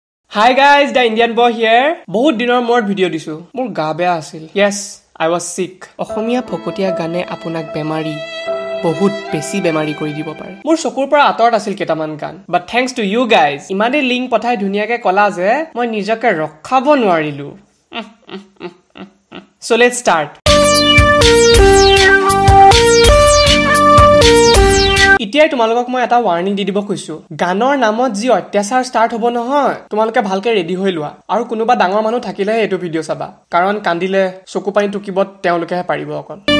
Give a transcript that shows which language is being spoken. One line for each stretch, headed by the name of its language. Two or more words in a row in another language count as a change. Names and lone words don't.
English: Hi guys, the Indian boy here.
Assamese: বহুত দিনৰ মূৰত ভিডিঅ' দিছো। মোৰ গা বেয়া আছিল।
English: Yes, I was sick.
Assamese: অসমীয়া ফকতীয়া গানে আপোনাক বেমাৰী বহুত বেছি বেমাৰী কৰি দিব পাৰে। মোৰ চকুৰ পৰা আঁতৰত আছিল কেইটামান গান।
English: But thanks to you guys,
Assamese: ইমানে লিংক পঠাই ধুনীয়াকে কলা যে মই নিজকে ৰখাব নোৱাৰিলো।
English: So let's start.
Assamese: ইতিয়াই তোমালোকক মই এটা ওয়াৰ্নিং দি দিব খুজিছো গানৰ নামত যি অত্যাচাৰ ষ্টাৰ্ট হ'ব নহয় তোমালোকে ভালকে ৰেডি হৈ লোৱা আৰু কোনোবা ডাঙৰ মানুহ থাকিলে এটো ভিডিঅ' চাবা কাৰণ কান্দিলে চকু পানী টুকিব তেওঁলোকেহে পাৰিব অকল